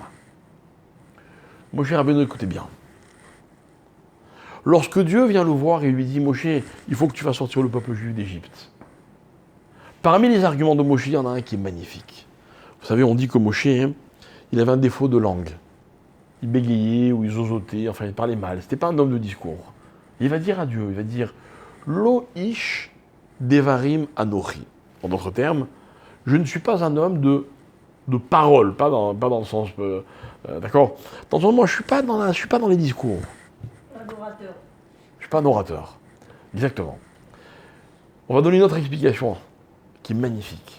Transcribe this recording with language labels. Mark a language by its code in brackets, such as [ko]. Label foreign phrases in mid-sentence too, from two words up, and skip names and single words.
[fr] Moshe Rabbeinu, écoutez bien. Lorsque Dieu vient le voir et lui dit, Moshe, il faut que tu fasses sortir le peuple juif d'Égypte. Parmi les arguments de Moshe, il y en a un qui est magnifique. Vous savez, on dit que Moshe, il avait un défaut de langue. Il bégayait ou il zozotait, enfin il parlait mal. C'était pas un homme de discours. Il va dire à Dieu, il va dire [he] לא איש דברים אנכי. [fr] En d'autres termes, je ne suis pas un homme de parole, pas dans le sens, d'accord. Dans le sens, moi, je suis pas dans les discours. Un orateur. Je suis pas un orateur. Exactement. On va donner une autre explication qui est magnifique.